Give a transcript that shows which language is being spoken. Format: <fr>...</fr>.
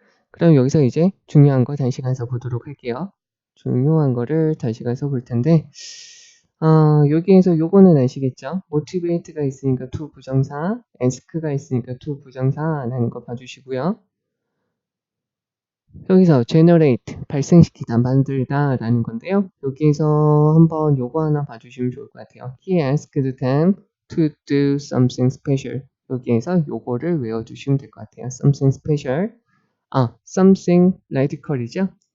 <ko>그럼 여기서 이제 중요한 거 다시 가서 보도록 할게요. 중요한 거를 다시 가서 볼 텐데 여기에서 요거는 아시겠죠? motivate가 있으니까 to 부정사, ask가 있으니까 to 부정사라는 거 봐주시고요. 여기서 generate, 발생시키다, 만들다 라는 건데요. 여기에서 한번 요거 하나 봐주시면 좋을 것 같아요.</ko> <en>He asked them to do something special.</en> <ko>여기에서 요거를 외워주시면 될 것 같아요.</ko> <en>something special. something radical이죠.</en>